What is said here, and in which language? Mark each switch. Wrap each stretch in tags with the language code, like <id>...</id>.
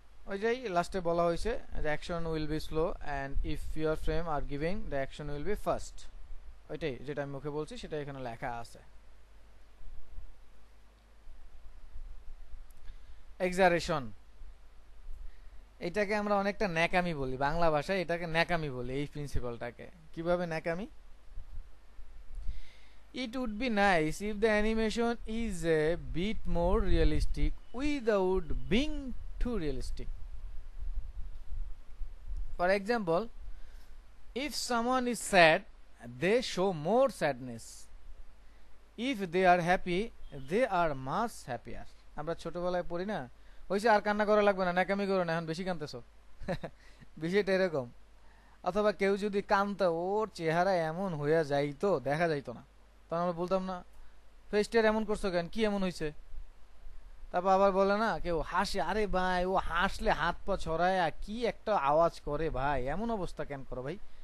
<bn>ওই যে লাস্টে বলা হয়েছে</bn> <en>the action will be slow and if your frame are giving the action will be fast।</en> <bn>ওইটাই যেটা আমি মুখে বলছি সেটা এখানে লেখা আছে। এক্সারেশন, এটাকে আমরা অনেকটা ন্যাকামি বলি, বাংলা ভাষায় এটাকে ন্যাকামি বলি। এই প্রিন্সিপালটাকে কিভাবে ন্যাকামি?</bn> <en>It would be nice if the animation is a bit more realistic without being too realistic. For example, if someone is sad, they show more sadness. If they are happy, they are much happier.</en> <bn>আমরা ছোটবেলায় পড়ি না, হইছে আর কান্না করা লাগবে না, ন্যাকামি করো না, এখন বেশি কাঁদতেছো। বিষয়টা এরকম। অথবা কেউ যদি কাঁদতো, ওর চেহারা এমন হইয়া যাইতো, দেখা যাইতো না, তখন আমরা বলতাম না ফেস্টের এমন করছো কেন, কি এমন হয়েছে? তারপর আবার বলে না কেউ হাসে, আরে ভাই ও হাসলে হাত পা ছড়ায় কি একটা আওয়াজ করে, ভাই এমন অবস্থা কেন করো ভাই?</bn>